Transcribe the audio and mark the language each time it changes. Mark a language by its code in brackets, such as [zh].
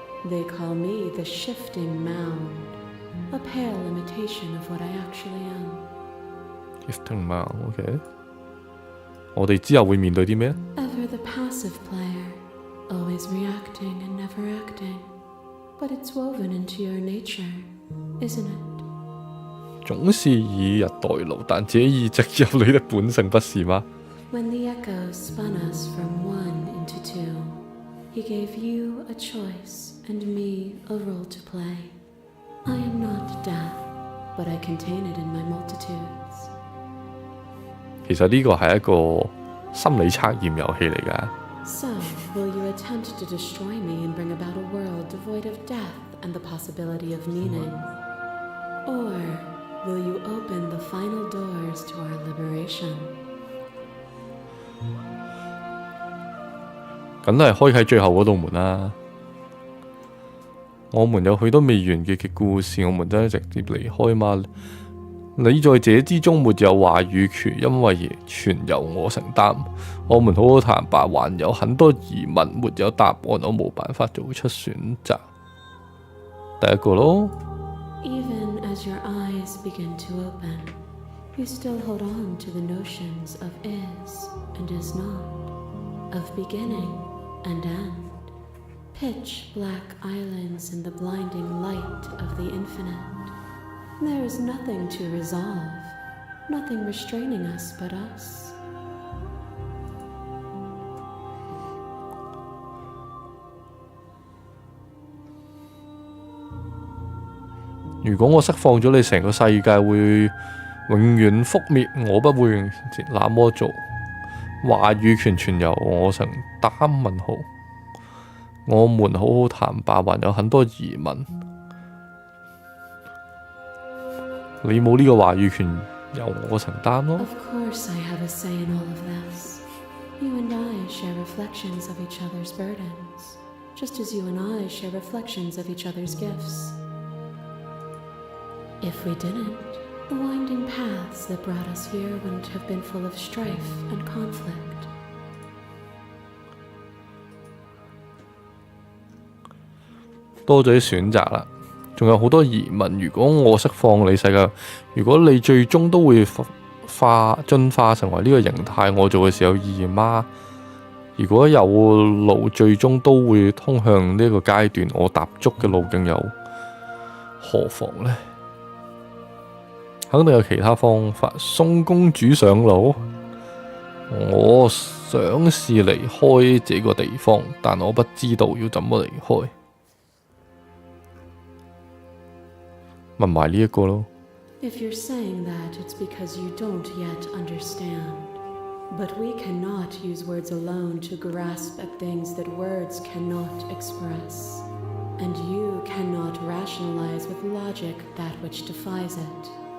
[en] They call me the shifting mound, a pale imitation of what I actually am. [yue] Shifting mound, OK。 我哋之後會面對啲咩？ [en] Ever the passive player, always reacting and never acting. But it's woven into your nature, isn't it? [yue] 總是以逸待勞，但這已植入你的本性，不是嗎？ [en] When the echo spun us from one into two, he gave you a choice and me a role to play. I am not death, but I contain it in my multitudes. [yue] 其實呢個係一個心理測驗遊戲嚟㗎。 [en] So, will you attempt to destroy me and bring about a world devoid of death and the possibility of meaning? Or will you open the final doors to our liberation? [yue] 梗係開啟最後嗰道門啦。我們有許多未完結嘅故事，我們真係直接離開嗎？你在這之中沒有話語權，因為全由我承擔。我們好好坦白，還有很多疑問，沒有答案，我冇辦法做出選擇。第一個咯。 [en] Even as your eyes begin to open, you still hold on to the notions of is and is not, of beginning and end, pitch black islands in the blinding light of the infinite. There is nothing to resolve, nothing restraining us but us. [yue] 如果我釋放咗你，成個世界會永遠覆滅，我不會那麼做。話語權全由我承擔？問號。我們好好坦白，還有很多疑問。你冇呢個話語權，由我承擔咯。 [en] Of course I have a say in all of this. You and I share reflections of each other's burdens, just as you and I share reflections of each other's gifts. If we didn't, the winding paths that brought us here wouldn't have been full of strife and conflict. [yue] 多咗啲選擇啦，仲有好多疑問。如果我釋放你世界，如果你最終都會進化成為呢個形態，我做嘅事有意義嗎？如果有路最終都會通向呢個階段，我踏足嘅路徑又何妨呢？肯定有其他方法送公主上路。我想試離開這個地方，但我不知道要怎麼離開。問埋呢一個咯。 [en] If you're saying that, it's because you don't yet understand. But we cannot use words alone to grasp at things that words cannot express. And you cannot rationalize with logic that which defies it.